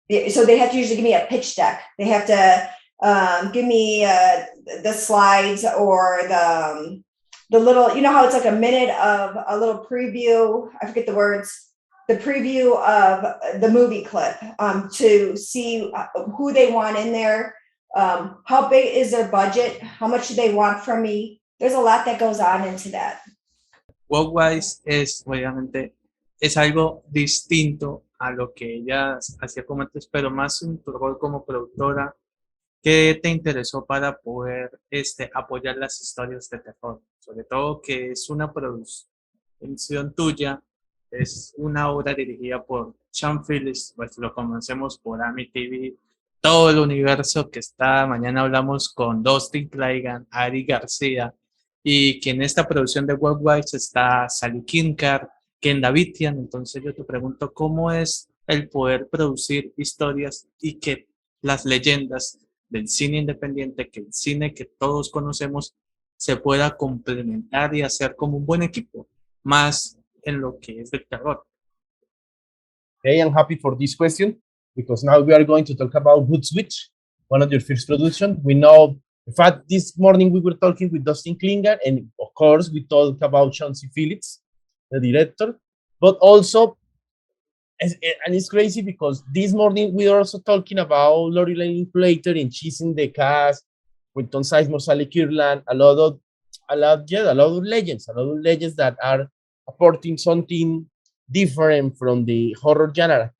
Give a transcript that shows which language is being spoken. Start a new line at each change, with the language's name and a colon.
English: So they have to usually give me a pitch deck. They have to give me the slides or the little, you know how it's like a minute of a little preview, I forget the words, the preview of the movie clip to see who they want in there, how big is their budget, how much do they want from me. There's a lot that goes on into that.
Spanish: Worldwise es, obviamente, es algo distinto a lo que ella hacía como antes, pero más en tu rol como productora. ¿Qué te interesó para poder apoyar las historias de terror? Sobre todo que es una producción tuya, es una obra dirigida por Jhon, pues lo conocemos por Amityville, todo el universo que está. Mañana hablamos con Dustin Claigan, Ari García, y que en esta producción de Worldwide está Sally Kinkar, Ken Davitian. Entonces yo te pregunto, ¿cómo es el poder producir historias y que las leyendas del cine independiente, que el cine que todos conocemos, se pueda complementar y hacer como un buen equipo, más en lo que es del terror?
English: Okay, I'm happy for this question because now we are going to talk about Good Switch, one of your first productions. We know, in fact, this morning we were talking with Dustin Klinger, and of course, we talked about Chauncey Phillips, the director, but also, and it's crazy because this morning we are also talking about Lorelai Linklater, and she's in the cast with Tom Sizemore, Sally Kirkland, a lot of legends that are apporting something different from the horror genre.